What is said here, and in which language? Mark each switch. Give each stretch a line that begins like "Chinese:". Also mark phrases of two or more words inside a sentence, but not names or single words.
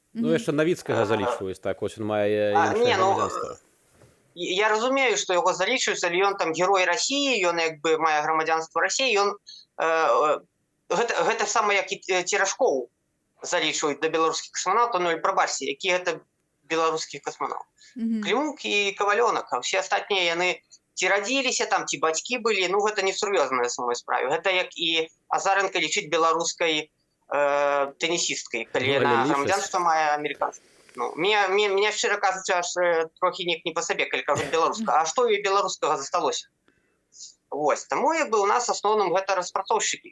Belarusian: Яшчэ Навіцкага залічваюць, так, ось ён мае іншае грамадзянства. Я разумею, што яго залічваюць, але ён там герой Расіі, ён як бы мае грамадзянства Расіі, ён гэта сама як і Церашкоў залічваюць да беларускіх касманаўтаў, прабачце, які гэта
Russian: белорусских космонавтов. Мгм. Климук и Коваленок, а все остальные,
Belarusian: яны ці радзіліся там, ці бацькі былі, ну гэта не сур'ёзна на самой справе. Гэта як і Азаренко лічыць беларускай тенісісткай, Ну, калі але яна лічыць. грамадзянства мае амерыканскае. Ну, мне шчыра кажучы, аж трохі неяк не па сабе, калі кажуць беларуска. А што і беларускага засталося? Вось, таму як бы у нас асноўным гэта распрацоўшчыкі.